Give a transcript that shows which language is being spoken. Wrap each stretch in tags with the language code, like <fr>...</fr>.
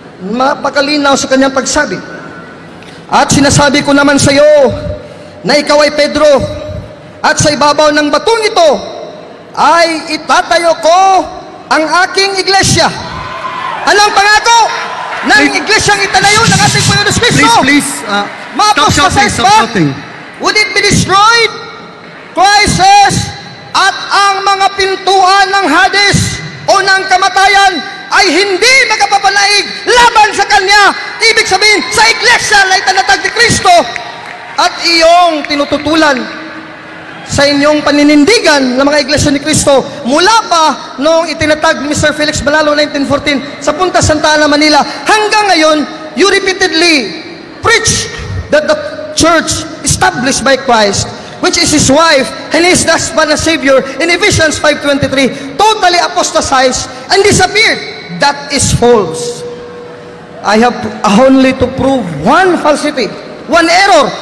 <tl>Mapakalinaw sa kanyang pagsabi. At sinasabi ko naman sa iyo na ikaw ay Pedro, at sa ibabaw ng batong ito ay itatayo ko ang aking iglesia. Anong pangako ng iglesyang itanayo ng ating Panginoon Kristo?</tl> <en>Please, stop shouting, stop shouting. Would it be destroyed? Christ says,</en> <tl>at ang mga pintuan ng Hades o ng kamatayan ay hindi magpapanaig laban sa Kanya. Ibig sabihin, sa iglesia na itinatag ni Kristo at iyong tinututulan sa inyong paninindigan ng mga iglesia ni Kristo mula pa noong itinatag ni Mr. Felix Manalo 1914 sa Punta Santa Ana, Manila. Hanggang ngayon,</tl> <en>you repeatedly preach that the church established by Christ, which is His wife and His husband and Savior in Ephesians 5:23, totally apostatized and disappeared. That is false. I have only to prove one falsity, one error.</en>